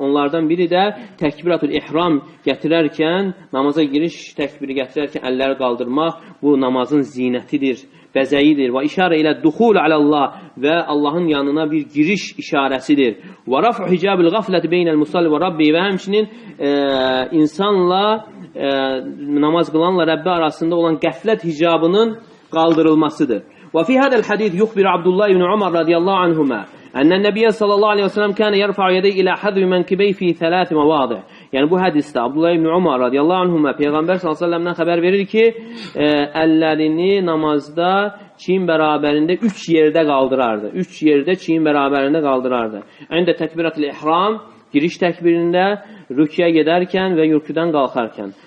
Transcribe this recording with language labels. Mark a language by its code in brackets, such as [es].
[az] Onlardan biri də təkbiratul ihram gətirərkən, namaza giriş təkbiri gətirərkən əlləri qaldırmaq, bu namazın zinətidir, bəzəyidir. Və işarə ilə duxul alallah və Allahın yanına bir giriş işarəsidir. Və [ar] raf'u hicabil qafləti beynəl musalli və rabbi [az] və həmçinin insanla, namaz qılanla Rəbbi arasında olan qəflət hicabının qaldırılmasıdır. [ar] وفي هذا الحديث يخبر عبد الله بن عمر رضي الله عنهما أن النبي صلى الله عليه وسلم كان يرفع يديه إلى حذو منكبيه في 3 مواضع. [az] Yəni bu hədisdə Abdullah ibn Umar radiyallahu anhuma Peyğəmbər sallallahu əleyhi və səlləmdən xəbər verir ki, əllərini namazda çiyin bərabərində 3 yerdə qaldırardı. 3 yerdə çiyin bərabərində qaldırardı. Əndə təkbiratul ihram, giriş təkbirində, rüküyə gedərkən və rüküdən qalxarkən.